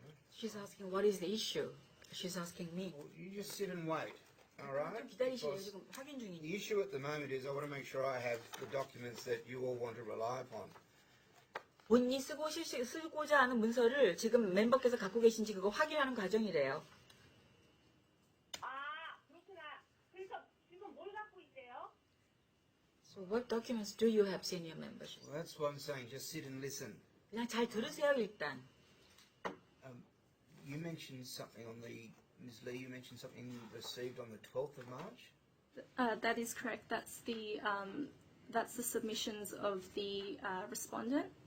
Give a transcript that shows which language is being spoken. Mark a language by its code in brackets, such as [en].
[en] She's asking what is the issue. She's asking me. Well, you just sit and wait, all right? [ko] 좀 기다리시래요. [en] Because [ko] 지금 확인 [en] the [ko] 중이니까. [en] issue at the moment is I want to make sure I have the documents that you all want to rely upon. [ko] 본인이 쓰고자 하는 문서를 지금 멤버께서 갖고 계신지 그거 확인하는 과정이래요. 아 그렇구나. 그래서 지금 뭘 갖고 있대요? [en] So what documents do you have, senior members? Well, that's what I'm saying. Just sit and listen. [ko] 그냥 잘 들으세요 일단. [en] You mentioned something on the, Ms. Lee, you mentioned something received on the 12th of March? That is correct. That's the submissions of the respondent.